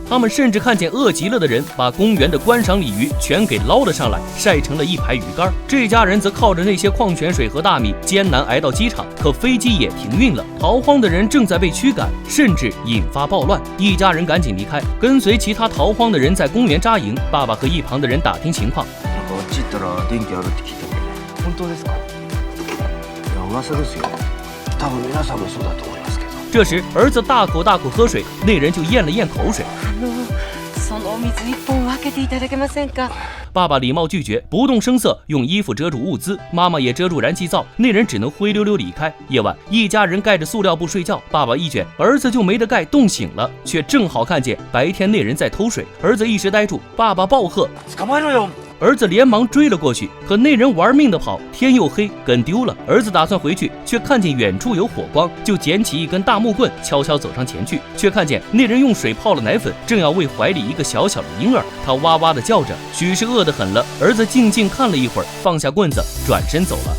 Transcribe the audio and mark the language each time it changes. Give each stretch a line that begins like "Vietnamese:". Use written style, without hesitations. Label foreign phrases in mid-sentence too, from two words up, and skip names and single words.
Chinese: 他们甚至看见饿极了的人把公园的观赏鲤鱼全给捞了上来，晒成了一排鱼干。这家人则靠着那些矿泉水和大米艰难挨到机场。可飞机也停运了，逃荒的人正在被驱赶，甚至引发暴乱。一家人赶紧离开，跟随其他逃荒的人在公园扎营。爸爸和一旁的人打听情况。
Japanese: 本当ですか？いや噂ですよ。多分皆さんもそうだと思いますけど。
Chinese: 这时，儿子大口大口喝水，那人就咽了咽口水。
Japanese: そのお水1本分けていただけませんか？
Chinese: 爸爸礼貌拒绝，不动声色用衣服遮住物资，妈妈也遮住燃气灶，那人只能灰溜溜离开。夜晚，一家人盖着塑料布睡觉，爸爸一卷，儿子就没得盖，冻醒了，却正好看见白天那人在偷水，儿子一时呆住，爸爸暴喝：“
Japanese: 捕まえろよ！”
Chinese: 儿子连忙追了过去，可那人玩命的跑，天又黑，跟丢了。儿子打算回去，却看见远处有火光，就捡起一根大木棍，悄悄走上前去，却看见那人用水泡了奶粉，正要喂怀里一个小小的婴儿。他哇哇的叫着，许是饿得很了。儿子静静看了一会儿，放下棍子，转身走了。